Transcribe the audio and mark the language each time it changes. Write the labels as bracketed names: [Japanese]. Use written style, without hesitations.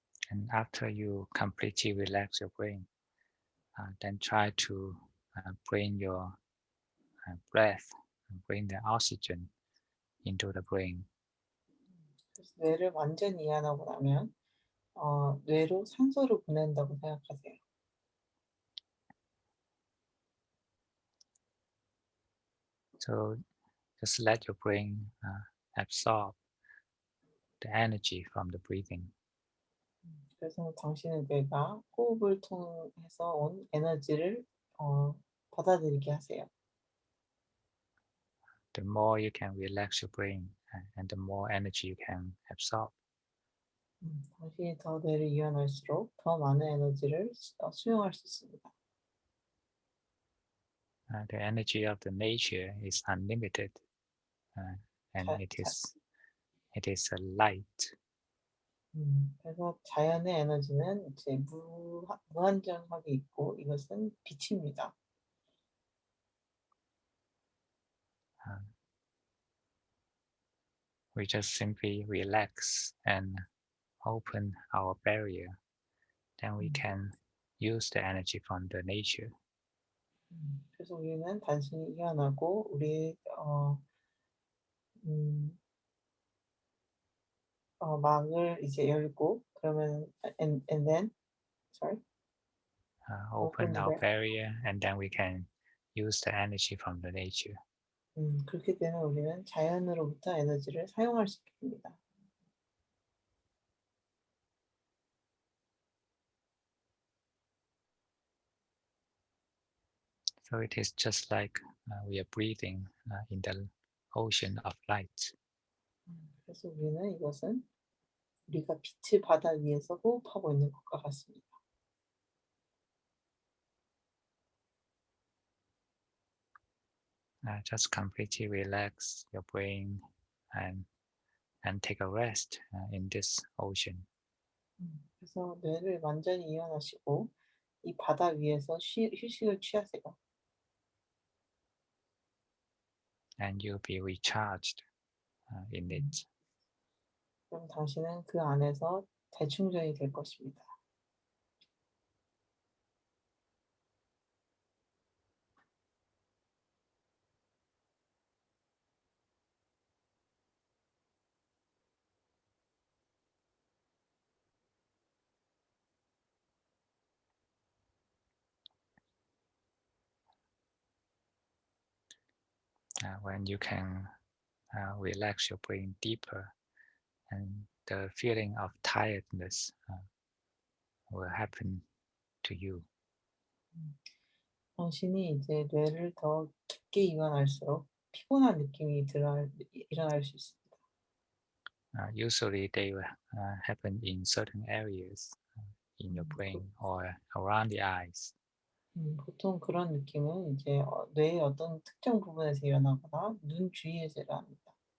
[English] And after you completely relax your brain, then try to bring your breath, bring the oxygen into the brain. [Korean] 그래서 뇌를 완전히 이완하고 나면 뇌로 산소를 보낸다고 생각하세요. [English] So just let your brain absorb the energy from the breathing. [Korean] 그래서 당신의 뇌가 호흡을 통해서 온 에너지를 받아들이게 하세요. [English] The more you can relax your brain, and the more energy you can absorb. [Korean] 당신이 더 뇌를 이완할수록 더 많은 에너지를 수용할 수 있습니다. [English] The energy of the nature is unlimited, and 자, 자, it is a light. [Korean] 그래서 자연의 에너지는 이제 무한정하게 있고 이것은 빛입니다. [English] Uh, we just simply relax and open our barrier, then we 음, can use the energy from the nature. [Korean] 그래서 우리는 단순히 이완하고 우리 음, 막을 이제 열고 그러면 [English] and then sorry open Open the our door. barrier, and then we can use the energy from the nature. [Korean] 그렇게 되면 우리는 자연으로부터 에너지를 사용할 수 있게 됩니다. [English] So it is just like we are breathing in the ocean of light. [Korean] 그래서 우리는 이것은 우리가 빛의 바다 위에서 호흡하고 있는 것과 같습니다. [English] Just completely relax your brain and take a rest in this ocean. [Korean] 그래서 뇌를 완전히 이완하시고 이 바다 위에서 휴식을 취하세요. [English] And you'll be recharged in 음, it. [Korean] 그럼 당신은 그 안에서 재충전이 될 것입니다. [English] When you can relax your brain deeper, and the feeling of tiredness will happen to you. [Korean] 당신이 이제 뇌를 더 깊게 이완할수록 피곤한 느낌이 일어날 수 있습니다. [English] Usually they will happen in certain areas in your 그, brain or around the eyes. [Korean] 보통 그런 느낌은 이제 뇌의 어떤 특정 부분에서 일어나거나 눈 주위에서 일어납니다.